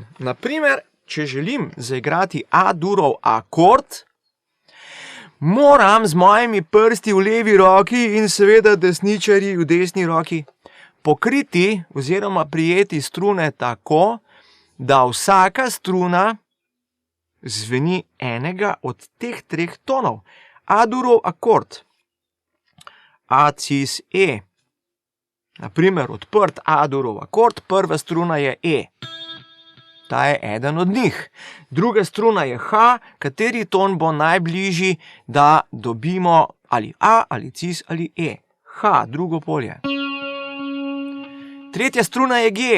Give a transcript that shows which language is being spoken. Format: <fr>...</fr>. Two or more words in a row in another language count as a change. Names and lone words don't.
<sl>Naprimer, če želim zaigrati A-durov akord, moram z mojimi prsti v levi roki in seveda desničarji v desni roki pokriti oziroma prijeti strune tako, da vsaka struna zveni enega od teh 3 tonov. A-durov akord. A, cis, E. Naprimer, odprt A-durov akord, prva struna je E. Ta je eden od njih. Druga struna je H, kateri ton bo najbližji, da dobimo ali A, ali cis, ali E. H, drugo polje. Tretja struna je G.</sl>